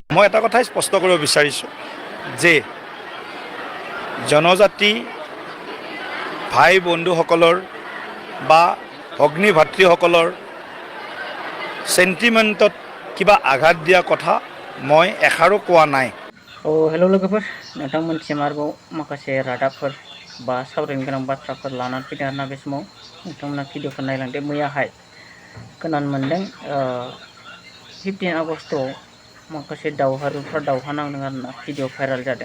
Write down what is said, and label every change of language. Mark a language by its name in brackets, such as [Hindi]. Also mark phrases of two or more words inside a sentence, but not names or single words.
[Assamese] মই এটা কথাই স্পষ্ট কৰিব বিচাৰিছোঁ যে জনজাতি ভাই বন্ধুসকলৰ বা ভগ্নী ভাতৃসকলৰ সেন্টিমেন্টত কিবা আঘাত দিয়া কথা মই এষাৰো কোৱা নাই। [Bodo] हेल' लोगोफोर, नोंथांमोनसिम आरोबाव माखासे रादाबफोर बा सावरायनो गोनां बाथ्राफोर लानानै फैदों आरोना बे समाव नोंथांमोना भिडिअखौ नायलांदो। मैयाहाय खोनानो मोन्दों 15 आगस्टआव माखासे दावहारुफ्रा दावहा नांदों आरोना [English] video viral [Bodo] जादों।